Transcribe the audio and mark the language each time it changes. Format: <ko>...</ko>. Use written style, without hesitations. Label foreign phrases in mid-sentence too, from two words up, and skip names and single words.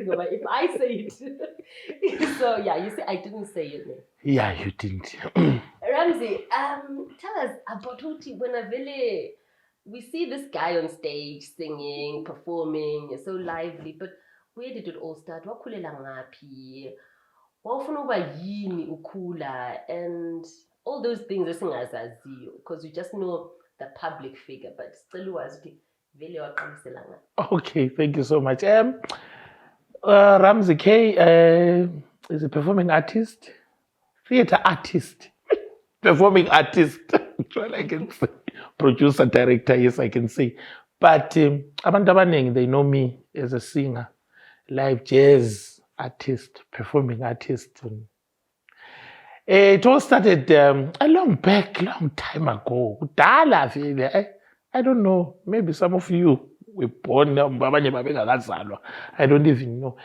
<en>But if I say it, so yeah, you see, I didn't say your name. Yeah, you didn't. Ramsey, tell us about when we see this guy on stage singing, performing, so lively, but where did it all start?</en> <zu>Wakhulela ngaphi? Wawufuna ukuba yini ukhula?</zu> <en>And all those things esingazaziyo, because we just know the public figure, but still was</en> <zu>vele waqalisela ngaphi.</zu> <en>Okay, thank you so much. Ramsey Kay is a performing artist, theater artist, performing artist. Well, I can say producer, director, yes, I can say.</en> <zu>But abantu abaningi,</zu> <en>they know me as a singer, live jazz artist, performing artist. It all started a long time ago. I don't know, maybe some of you were born, I don't even know.</en>